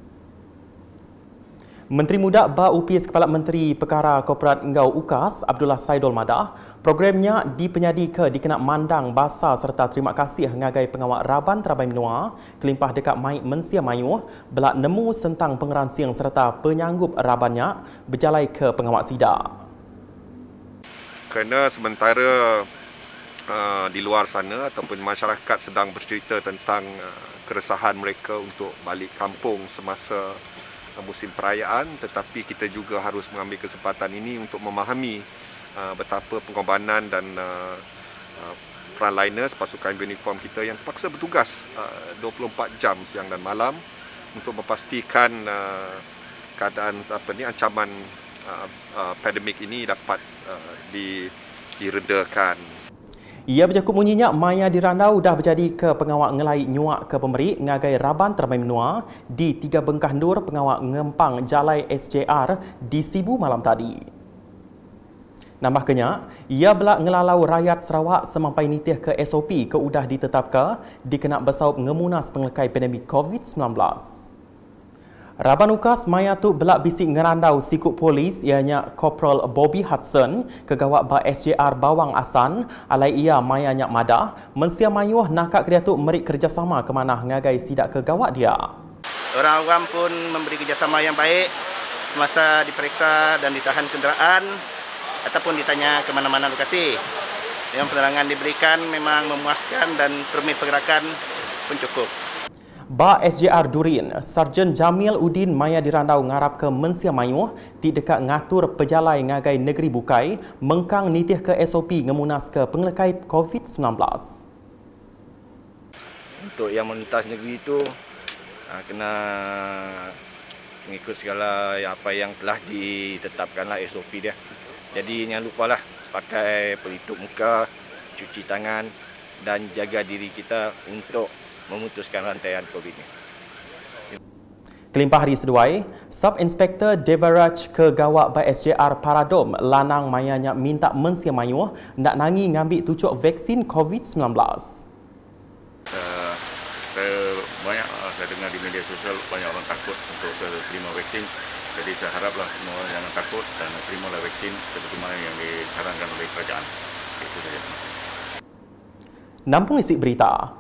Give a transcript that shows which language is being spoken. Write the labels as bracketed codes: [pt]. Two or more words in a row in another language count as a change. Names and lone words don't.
[iba] Menteri Muda Ba Upis Kepala Menteri Perkara Korporat Ngau UKAS Abdullah Saidul madah, programnya dipenyadi ke dikena mandang basa serta terima kasih ngagai pengawak Raban Terabai Menua kelimpah dekat Mai Mensia Mayuh belak nemu sentang pengeransing serta penyanggup Rabannya berjalai ke pengawak sidak. [ms] Kerana sementara di luar sana ataupun masyarakat sedang bercerita tentang keresahan mereka untuk balik kampung semasa musim perayaan, tetapi kita juga harus mengambil kesempatan ini untuk memahami betapa pengorbanan dan frontliners pasukan uniform kita yang terpaksa bertugas 24 jam siang dan malam untuk memastikan keadaan ancaman pandemik ini dapat diredakan. [iba] Ia berjakup munyinya maya dirandau dah berjadi ke pengawak ngelai nyuak ke pemberi ngagai Raban Terabai Menua di 3 bengkah nur pengawak ngempang jalai SJR di Sibu malam tadi. Nambahnya, ia belak ngelalau rakyat Sarawak semampai nitih ke SOP ke udah ditetapkan dikena bersaup ngemunas penglekai pandemik COVID-19. Raban UKAS maya tu belak bisik ngerandau sikut polis ianya Korporal Bobby Hudson kegawak ba SJR Bawang Asan alai ia maya nyak madah mensia mayuh nakak dia tu merik kerjasama ke mana ngagai sidak kegawak dia. [ms] Orang awam pun memberi kerjasama yang baik semasa diperiksa dan ditahan kenderaan ataupun ditanya ke mana-mana lokasi. Yang penerangan diberikan memang memuaskan dan permit pergerakan pun cukup. [iba] Ba SJR Durin, Sarjan Jamil Udin Maya dirandau ngarap ke Mensia Mayuh ti dekat ngatur pejalai ngagai negeri bukai mengkang nitih ke SOP ngemunas ke penglekai COVID-19. [ms] Untuk yang melintas negeri itu kena mengikut segala apa yang telah ditetapkanlah SOP dia. Jadi jangan lupalah pakai pelitup muka, cuci tangan dan jaga diri kita untuk memutuskan rantaian COVID ini. [iba] Kelimpah hari seduai, Sub-Inspektor Devaraj ke Gawak by SJR Paradom lanang mayanya minta Mensia Mayuh nak nangi ngambil tucuk vaksin COVID-19. [ms] Saya dengar di media sosial banyak orang takut untuk terima vaksin. Jadi saya haraplah semua orang jangan takut dan terimalah vaksin seperti mana yang disarankan oleh kerajaan. Itu saja. [iba] Nampung isi berita.